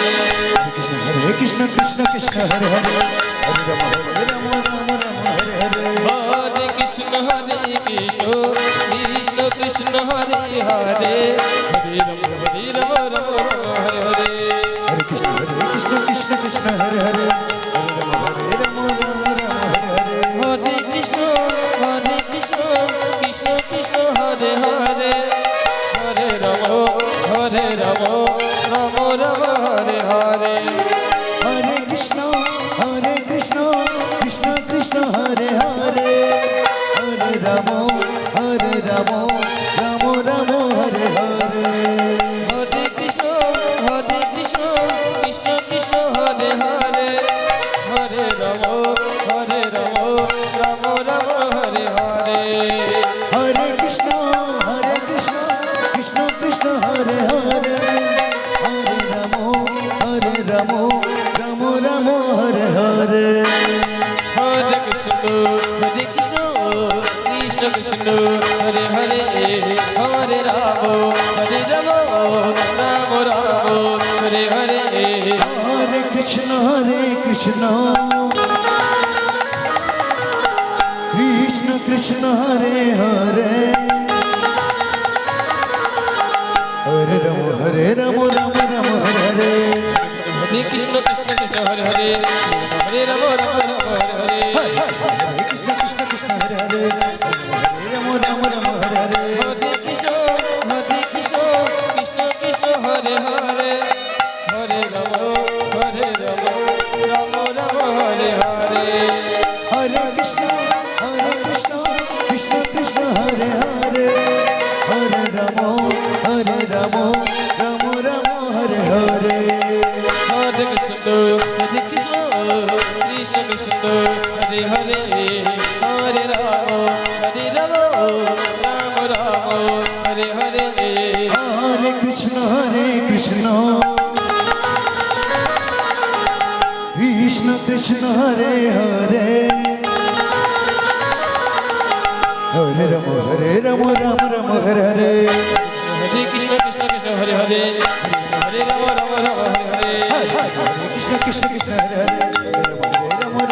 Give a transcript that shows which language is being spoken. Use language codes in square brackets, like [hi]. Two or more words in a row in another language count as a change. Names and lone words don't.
[sa] হরে কৃষ্ণ কৃষ্ণ কৃষ্ণ হরে হরে হরে রাম রাম রাম হরে হরে হরে কৃষ্ণ কৃষ্ণ কৃষ্ণ হরে হরে হরে রাম রাম হরে হরে हरे कृष्ण कृष्ण कृष्ण हरे हरे हरे राम राम हरे हरे হরে কৃষ্ণ কৃষ্ণ কৃষ্ণ হরে হরে হরে রাম রাম রাম হরে হরে हरे कृष्ण कृष्ण कृष्ण हरे हरे हरे राम राम राम हरे हरे হরে কৃষ্ণ কৃষ্ণ কৃষ্ণ হরে হরে হরে রাম রাম রাম হরে হরে हरे कृष्ण कृष्ण कृष्ण हरे हरे हरे राम राम राम हरे हरे হরে কৃষ্ণ কৃষ্ণ কৃষ্ণ হরে হরে হরে রাম রাম রাম হরে হরে हरे कृष्ण कृष्ण कृष्ण हरे हरे हरे राम राम हरे हरे হরে কৃষ্ণ কৃষ্ণ হরে হরে হরে রাম হরে হরে हरे कृष्ण कृष्ण हरे हरे हरे राम हरे हरे হরে কৃষ্ণ কৃষ্ণ হরে হরে হরে রাম রাম হরে হরে हरे कृष्ण कृष्ण हरे हरे हरे राम राम हरे हरे হরে কৃষ্ণ কৃষ্ণ হরে হরে হরে রাম রাম হরে হরে हरे कृष्ण कृष्ण कृष्ण हरे हरे हरे राम राम हरे हरे হরে কৃষ্ণ কৃষ্ণ হরে হরে হরে রাম রাম হরে হরে हरे कृष्ण कृष्ण हरे हरे